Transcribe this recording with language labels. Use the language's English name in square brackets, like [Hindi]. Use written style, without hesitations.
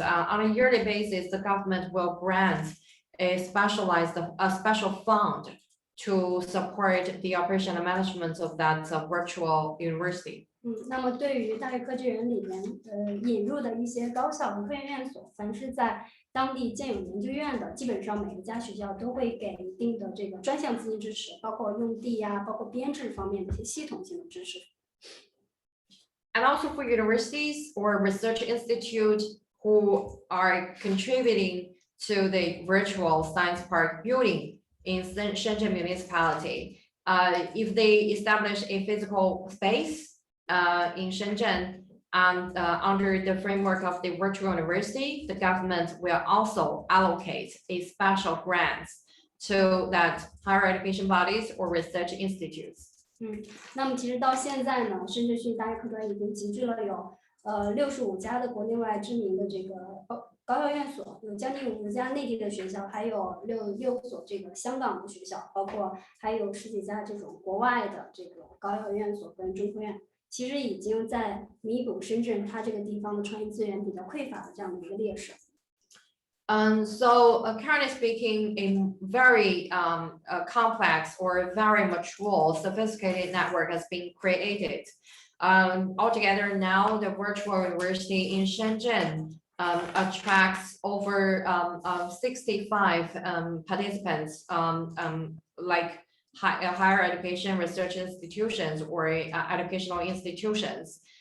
[English] On a yearly basis, the government will grant a special fund to support the operation and management of that virtual university. [Chinese] 那么对于大学科学园里面引入的一些高校和科研院所，凡是在当地建有研究院的，基本上每一家学校都会给一定的这个专项资金支持，包括用地呀、包括编制方面的一些系统性的支持。 [English] And also for universities or research institute who are contributing to the virtual science park building in Shenzhen municipality, if they establish a physical space in Shenzhen and under the framework of the virtual university, the government will also allocate a special grants to that higher education bodies or research institutes. [Chinese] 那么其实到现在呢，深圳虚拟大学科学院已经集聚了有65家的国内外知名的这个高校院所，有将近50家内地的学校，还有六所这个香港的学校，包括还有10几家这种国外的这个高校院所跟中科院。其实已经在弥补深圳它这个地方的创业资源比较匮乏的这样的一个劣势。 [English] So currently speaking, a very complex or very mature, sophisticated network has been created. Altogether now, the virtual university in Shenzhen attracts over 65 participants, like higher education research institutions or educational institutions.